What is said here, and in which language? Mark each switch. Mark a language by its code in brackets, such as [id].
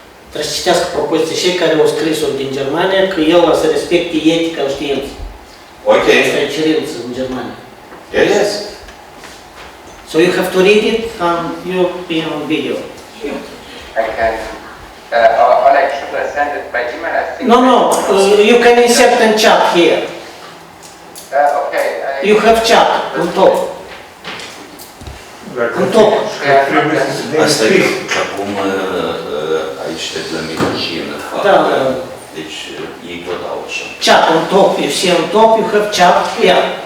[ro] Trebuie să citească propoziție cei care au scris-o din Germania, că el va să respecte etica științei. [en] Okay. [ro] Asta e cerință în Germania. [en] Yes. So you have to read it and you'll be on video. I can, Oleg, should I send it by email? I think. No, you can insert in chat here. Okay. You have chat on top. On top. [ro] Asta e acum aici te la medicină. Da. Deci ei tot au așa. [en] Chat on top. You see on top, you have chat here.